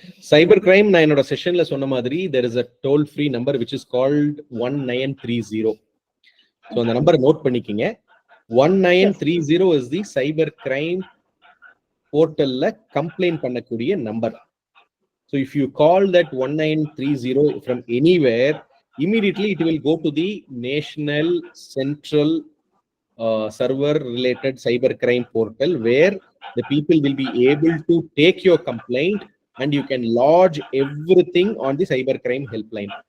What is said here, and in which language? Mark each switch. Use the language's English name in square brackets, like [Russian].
[Tamil] Cyber crime நான் என்னோட செஷன்ல சொன்ன மாதிரி [English] there is a toll free number which is called 1930. [Tamil] So அந்த நம்பரை நோட் பண்ணிக்கிங்க. 1930 is the cyber crime போர்ட்டல்ல complaint பண்ணக்கூடிய number. [English] So if you call that 1930 from anywhere, immediately it will go to the national central server related cyber crime portal where the people will be able to take your complaint and you can lodge everything on the cyber crime helpline.